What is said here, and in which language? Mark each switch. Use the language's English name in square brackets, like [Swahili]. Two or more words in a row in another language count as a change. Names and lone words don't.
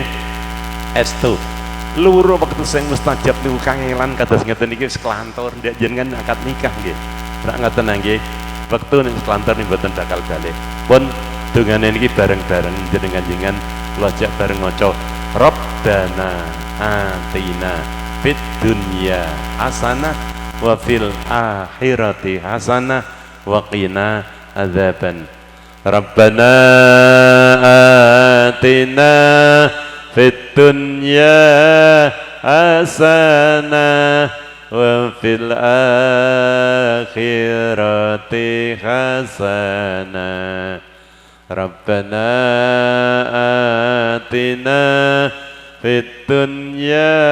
[Javanese] Estu. Luru waktu sing mustajab niku kangelan kados ngeten niki wis kelantur ndak jenengan akad nikah nggih. Rak ngoten nggih. Wektu nek kelantur niku mboten bakal balik. Pun dongane niki bareng-bareng jenengan kula ajak bareng maca [Arabic] ربنا آتنا في الدنيا حسنة وفي الآخرة حسنة وقنا عذابا. ربنا آتنا في الدنيا حسنة وفي الآخرة حسنة ربنا آتنا في الدنيا